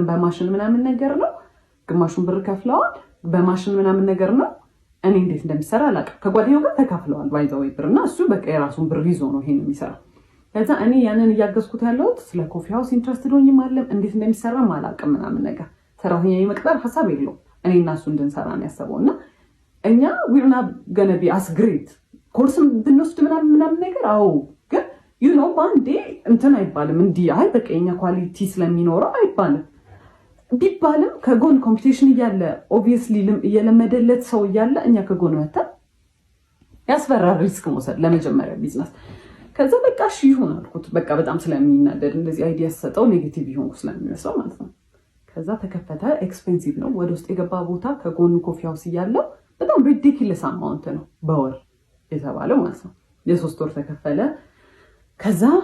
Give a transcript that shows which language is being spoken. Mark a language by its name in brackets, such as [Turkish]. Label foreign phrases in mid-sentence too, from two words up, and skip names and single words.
[Amharic] በማሽን ምናምን ነገር ነው። ግማሹን ብር ከፍለዋል በማሽን ምናምን ነገር ነው። እኔ እንዴት እንደሚሰራ አላውቅም። ከጓደኛው ጋር ተካፍለዋል ባይዘው ብርና እሱ በቃ የራሱን ብር ይዞ ነው ይሄን የሚሰራው። ከዛ እኔ ያንን እያገዝኩት ያለሁት ስለ [English] coffee house interested [Amharic] ሆኜ ማለት እንዴት እንደሚሰራ አላውቅም ምናምን ነገር። ሰራተኛ የመቅጠር ሐሳብ የለውም። እኔ እና እሱ እንድንሰራ ነው ያሰበውና እኛ [English] we're not gonna be as great [Amharic] ኮርስም ብንወስድ ምናምን ነገር አዎ፣ ግን [English] you know [Amharic] ባንዴ እንትን አይባልም እንዲህ አይ በቃ የኛ ኳሊቲ ስለሚኖረው አይባልም። ቢባልም ከጎን ኮምፒቲሽን እያለ ኦብቪየስሊ እየለመደለት ሰው እያለ እኛ ከጎን መተን ያስፈራል ሪስክ መውሰድ ለመጀመሪያ ቢዝነስ። ከዛ በቃ እሺ ይሁን አልኩት። በቃ በጣም ስለሚናደድ እንደዚህ አይዲያ ሰጠው ኔጌቲቭ ይሆን ስለሚመስለው ማለት ነው። ከዛ ተከፈተ። ኤክስፔንሲቭ ነው። ወደ ውስጥ የገባ ቦታ ከጎኑ [English] coffee house [Amharic] እያለው በጣም [English] ridiculous amount [Amharic] ነው በወር የተባለው ማለት ነው። የ3 ወር ተከፈለ። ከዛ